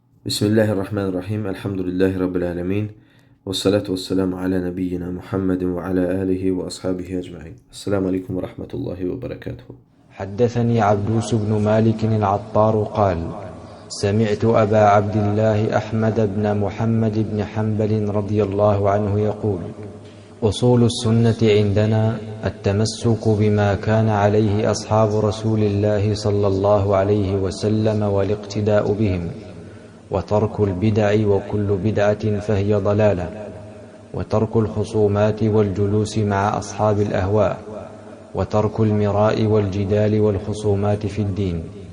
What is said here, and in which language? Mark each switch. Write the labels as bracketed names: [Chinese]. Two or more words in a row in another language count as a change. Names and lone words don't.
[Arabic] بسم الله الرحمن الرحيم. الحمد لله رب العالمين. والصلاة والسلام على نبينا محمد وعلى آله وأصحابه أجمعين. السلام عليكم ورحمة الله وبركاته. حدثني عبدوس بن مالك العطار قال: سمعت أبا عبد الله أحمد بن محمد بن حنبل رضي الله عنه يقول: أصول السنة عندنا التمسك بما كان عليه أصحاب رسول الله صلى الله عليه وسلم والاقتداء بهم، وترك البدع وكل بدعة فهي ضلالة، وترك الخصومات والجلوس مع أصحاب الأهواء، وترك المراء والجدال والخصومات في الدين.